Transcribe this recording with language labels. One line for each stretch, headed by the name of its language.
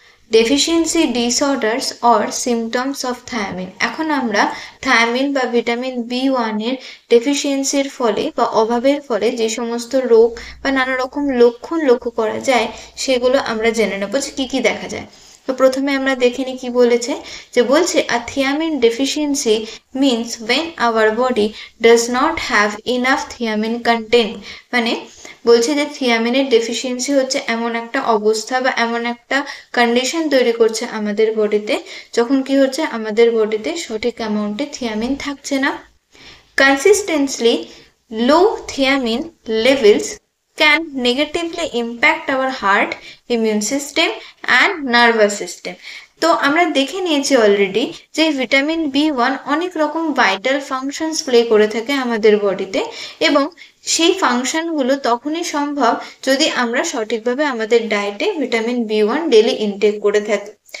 Bangla: Deficiency disorders or symptoms of thymine. এখন আমরা thymine বা ভিটামিন B1 এর ডেফিসিয়েন্সির ফলে বা অভাবের ফলে যে সমস্ত রোগ বা নানা রকম লক্ষণ লক্ষ্য করা যায় সেগুলো আমরা জেনে নেব যে কী কী দেখা যায়। তো প্রথমে আমরা দেখে নিই কি বলেছে, যে বলছে আ
English: thiamine deficiency means when our body does not have enough thiamine content।
Bangla: মানে বলছে যে থিয়ামিনের ডেফিসিয়েন্সি হচ্ছে এমন একটা অবস্থা বা এমন একটা কন্ডিশন তৈরি করছে আমাদের বডিতে, যখন কি হচ্ছে আমাদের বডিতে সঠিক অ্যামাউন্টে থিয়ামিন থাকছে না।
English: Consistently low thiamine levels can negatively impact our heart, immune system and nervous system.
Bangla: তো আমরা দেখে নিয়েছি অলরেডি যে ভিটামিন B1 অনেক রকম ভাইটাল ফাংশনস প্লে করে থাকে আমাদের বডিতে, এবং সেই ফাংশনগুলো তখনই সম্ভব যদি আমরা সঠিকভাবে আমাদের ডায়েটে ভিটামিন B1 ডেলি ইনটেক করে থাকি।